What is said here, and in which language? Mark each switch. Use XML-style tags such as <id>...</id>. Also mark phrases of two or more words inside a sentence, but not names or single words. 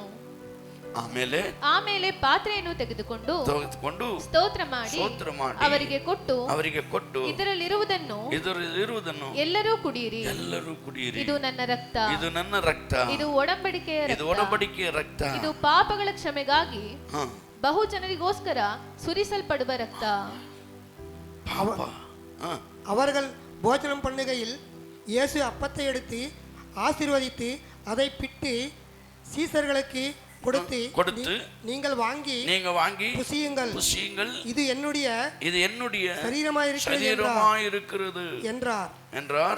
<kn>ಆಮೇಲೆ ಪಾತ್ರೆಯನ್ನು ತೆಗೆದುಕೊಂಡು ಸ್ತೋತ್ರ ಮಾಡಿ ಅವರಿಗೆ ಕೊಟ್ಟು ಇದರಲ್ಲಿರುವುದನ್ನು ಎಲ್ಲರೂ ಕುಡಿಯಿರಿ, ಇದು ನನ್ನ ರಕ್ತ, ಇದು ಒಡಂಬಡಿಕೆಯ ರಕ್ತ, ಇದು ಪಾಪಗಳ ಕ್ಷಮೆಗಾಗಿ ಬಹು ಜನರಿಗೋಸ್ಕರ ಸುರಿಸಲ್ಪಡುವ ರಕ್ತ.</kn> <ta>அவர்கள் போஜனம் பண்ணுகையில் இயேசு அப்பத்தை எடுத்து ஆசீர்வதித்து அதை பிட்டு சீசர்களுக்கு கொடுத்து நீங்கள் வாங்கி புசியுங்கள், இது என்னுடைய சரீரமாயிருக்கிறது என்றார்.</ta>